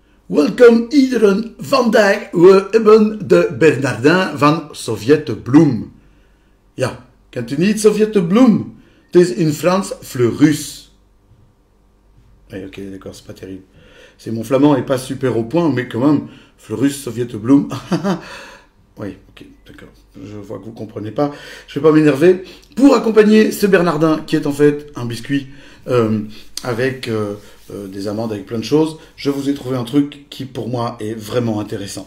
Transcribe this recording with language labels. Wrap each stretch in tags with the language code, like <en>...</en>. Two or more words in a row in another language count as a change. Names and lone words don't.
<nl>Welcome iedereen. Vandaag we hebben de Bernardin van Sovjetbloem. Ja, kent u niet Sovjetbloem? Het is in Frans Fleurus.</nl> <fr>Oui, ok, d'accord, c'est pas terrible. Mon flamand est pas super au point, mais quand même, Fleurus, Sovjetbloem. Oui, ok, d'accord. Je vois que vous comprenez pas. Je vais pas m'énerver. Pour accompagner ce Bernardin, qui est en fait un biscuit avec des amandes, avec plein de choses, je vous ai trouvé un truc qui, pour moi, est vraiment intéressant.</fr>